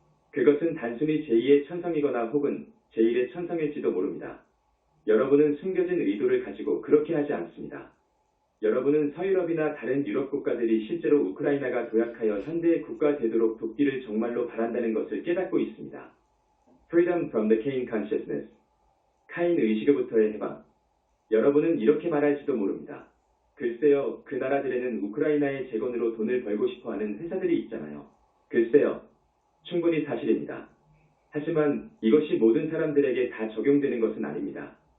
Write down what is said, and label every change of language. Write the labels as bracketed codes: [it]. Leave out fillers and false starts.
[ko] 그것은 단순히 제2의 천성이거나 혹은 제1의 천성일지도 모릅니다. 여러분은 숨겨진 의도를 가지고 그렇게 하지 않습니다. 여러분은 서유럽이나 다른 유럽 국가들이 실제로 우크라이나가 도약하여 현대의 국가 되도록 돕기를 정말로 바란다는 것을 깨닫고 있습니다. [en] Freedom from the Cain Consciousness. [ko] 카인 의식으로부터의 해방. 여러분은 이렇게 말할지도 모릅니다. 글쎄요, 그 나라들에는 우크라이나의 재건으로 돈을 벌고 싶어하는 회사들이 있잖아요. 글쎄요, 충분히 사실입니다. 하지만 이것이 모든 사람들에게 다 적용되는 것은 아닙니다.